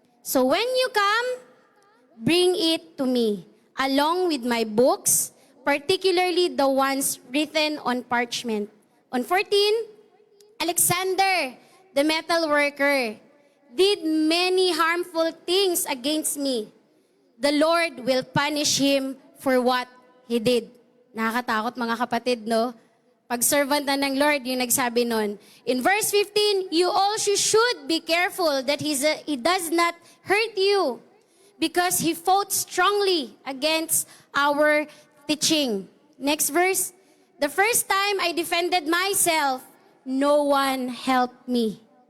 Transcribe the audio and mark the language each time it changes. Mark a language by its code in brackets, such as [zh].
[en] So when you come, bring it to me, along with my books, particularly the ones written on parchment. On 14, Alexander, the metal worker, did many harmful things against me. The Lord will punish him for what he did. [tl] Nakakatakot mga kapatid, no? Pag servant na ng Lord, yung nagsabi nun. [en] In verse 15, you also should be careful that he does not hurt you, because he fought strongly against our teaching. Next verse. The first time I defended myself, no one helped me.